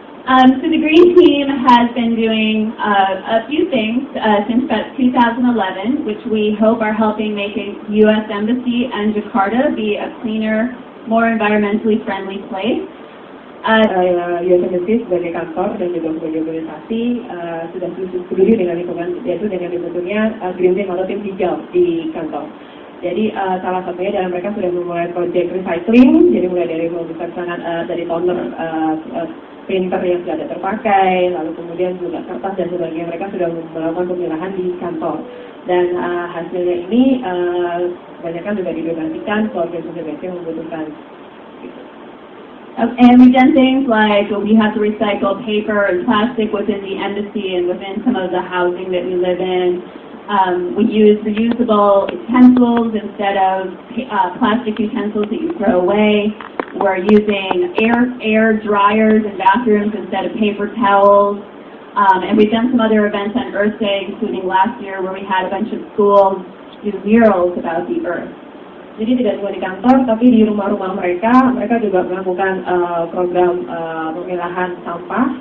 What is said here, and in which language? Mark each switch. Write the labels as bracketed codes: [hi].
[en] So the Green Team has been doing a few things since about 2011, which we hope are helping make a U.S. Embassy and Jakarta be a cleaner, more environmentally friendly place. U.S. [id] Embassy sebagai kantor dan juga sebagai organisasi sudah peduli dengan lingkungan, yaitu dengan dibentuknya Green Team atau tim hijau di kantor. Jadi salah satunya dalam mereka sudah memulai project recycling, jadi mulai dari membesar sangat dari toner printer yang sudah ada terpakai, lalu kemudian juga kertas dan sebagainya, mereka sudah melakukan pemilahan di kantor. Dan hasilnya ini kebanyakan juga didonasikan ke organisasi yang membutuhkan. [en] And we've done things like we have to recycle paper and plastic within the embassy and within some of the housing that we live in. We use reusable utensils instead of plastic utensils that you throw away. We're using air dryers in bathrooms instead of paper towels. And we've done some other events on Earth Day, including last year where we had a bunch of schools do murals about the Earth. [id] Jadi tidak cuma di kantor, tapi di rumah-rumah mereka juga melakukan program pemilahan sampah.